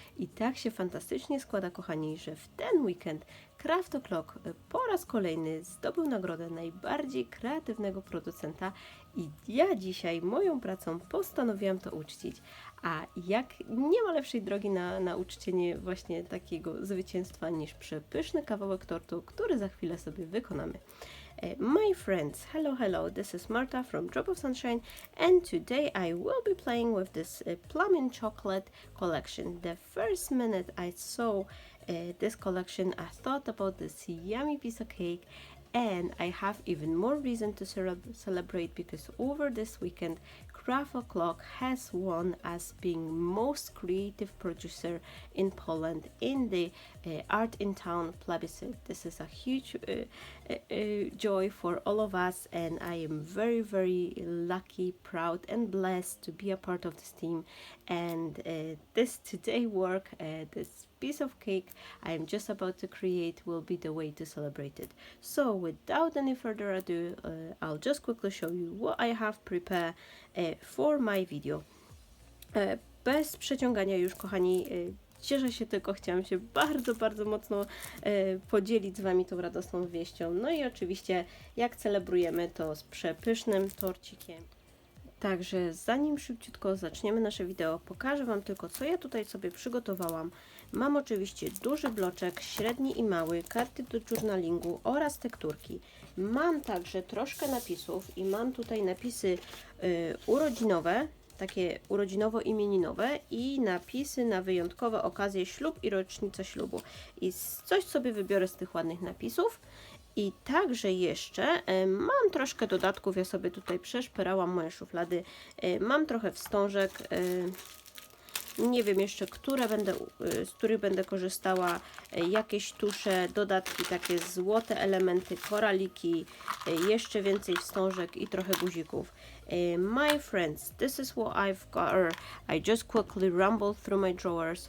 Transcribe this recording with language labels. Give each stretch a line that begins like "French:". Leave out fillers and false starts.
Polish: I tak się fantastycznie składa kochani, że w ten weekend Craft O'Clock po raz kolejny zdobył nagrodę najbardziej kreatywnego producenta i ja dzisiaj moją pracą postanowiłam to uczcić. A jak nie ma lepszej drogi na uczczenie właśnie takiego zwycięstwa niż przepyszny kawałek tortu, który za chwilę sobie wykonamy.
English: My friends, hello, this is Marta from Drop of Sunshine and today I will be playing with this Plum and chocolate collection. The first minute I saw this collection I thought about this yummy piece of cake, and I have even more reason to celebrate because over this weekend Craft O'Clock has won as being most creative producer in Poland in the Art in Town plebiscite. This is a huge joy for all of us, and I am very lucky, proud and blessed to be a part of this team. And this today work, this piece of cake I am just about to create will be the way to celebrate it. So without any further ado, I'll just quickly show you what I have prepared for my video.
Polish: Bez przeciągania już kochani, cieszę się tylko, chciałam się bardzo mocno podzielić z Wami tą radosną wieścią. No i oczywiście jak celebrujemy to z przepysznym torcikiem. Także zanim szybciutko zaczniemy nasze wideo, pokażę Wam tylko, co ja tutaj sobie przygotowałam. Mam oczywiście duży bloczek, średni i mały, karty do journalingu oraz tekturki. Mam także troszkę napisów i mam tutaj napisy urodzinowe, takie urodzinowo-imieninowe i napisy na wyjątkowe okazje, ślub i rocznicę ślubu. I coś sobie wybiorę z tych ładnych napisów. I także jeszcze mam troszkę dodatków, ja sobie tutaj przeszperałam moje szuflady, mam trochę wstążek, nie wiem jeszcze, z których będę korzystała, jakieś tusze, dodatki, takie złote elementy, koraliki, jeszcze więcej wstążek i trochę guzików.
English: My friends, this is what I've got. I just quickly rumbled through my drawers.